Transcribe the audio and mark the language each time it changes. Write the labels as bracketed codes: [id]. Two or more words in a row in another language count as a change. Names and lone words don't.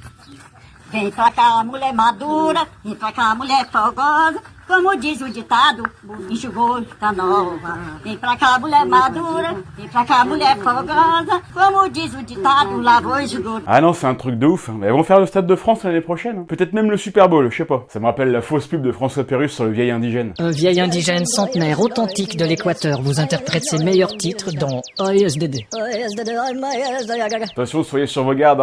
[pt] Vem pra cá, mulher madura, vem pra cá, mulher fogosa. Como diz o ditado, o bicho tá nova. Vem pra cá, mulher madura, vem pra cá, mulher fogosa. Como diz o ditado, lavou e jogou. [fr] Ah non, c'est un truc de ouf. Elles vont faire le Stade de France l'année prochaine. Peut-être même le Super Bowl, je sais pas. Ça me rappelle la fausse pub de François Pérusse sur le vieil indigène. Un vieil indigène centenaire authentique de l'Équateur vous interprète ses meilleurs titres dans ASDD. Attention, soyez sur vos gardes, hein.